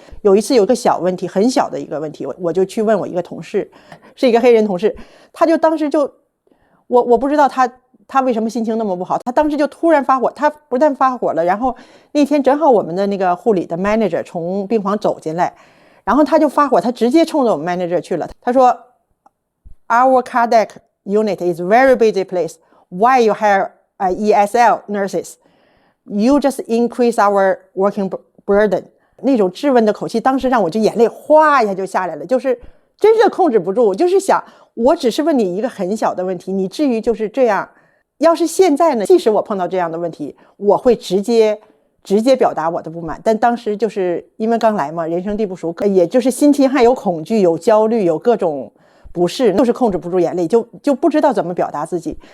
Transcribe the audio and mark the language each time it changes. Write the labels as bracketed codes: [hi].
[zh] 有一次有个小问题，很小的一个问题，我就去问我一个同事，是一个黑人同事，他就当时就我不知道他为什么心情那么不好，他当时就突然发火。他不但发火了，然后那天正好我们的那个护理的 manager 从病房走进来，然后他就发火，他直接冲着我们 manager 去了。他说 [en] Our cardiac unit is very busy place. Why you hire ESL nurses? You just increase our working burden. [zh] 那种质问的口气，当时让我就眼泪哗一下就下来了，就是真是控制不住，就是想我只是问你一个很小的问题，你至于就是这样。要是现在呢，即使我碰到这样的问题，我会直接表达我的不满。但当时就是因为刚来嘛，人生地不熟，也就是心情还有恐惧，有焦虑，有各种不适，就是控制不住眼泪，就不知道怎么表达自己。